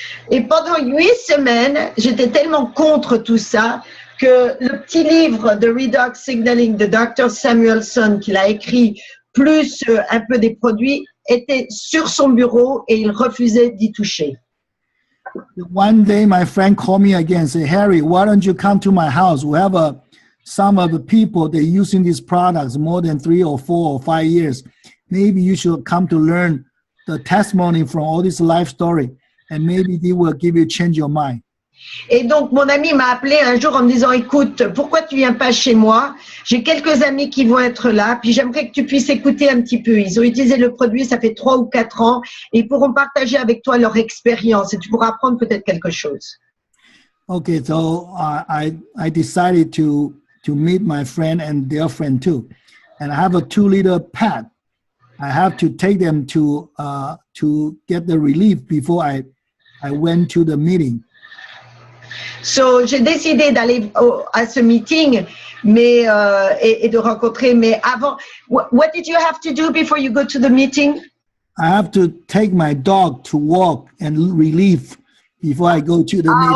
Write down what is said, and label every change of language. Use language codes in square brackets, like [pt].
[fr] Et pendant 8 semaines, j'étais tellement contre tout ça que le petit livre de Redox Signaling de Dr. Samuelson qu'il a écrit, plus un peu des produits, était sur son bureau et il refusait d'y toucher. [en] One day, my friend called me again and said, Harry, why don't you come to my house? We have some of the people, they're using these products more than 3 or 4 or 5 years. Maybe you should come to learn the testimony from all this life story. and maybe they will give you change your mind. [fr] Et donc, mon ami m'a appelé un jour en me disant, écoute, pourquoi tu viens pas chez moi? J'ai quelques amis qui vont être là, puis j'aimerais que tu puisses écouter un petit peu. Ils ont utilisé le produit, ça fait 3 ou 4 ans, et ils pourront partager avec toi leur expérience, et tu pourras apprendre peut-être quelque chose. [en] Okay, so I decided to meet my friend and their friend too. And I have a 2-liter pad. I have to take them to get the relief before I went to the meeting. [fr] So, j'ai décidé d'aller à ce meeting, mais et de rencontrer. Mais avant, [en] what did you have to do before you go to the meeting? I have to take my dog to walk and relief before I go to the meeting.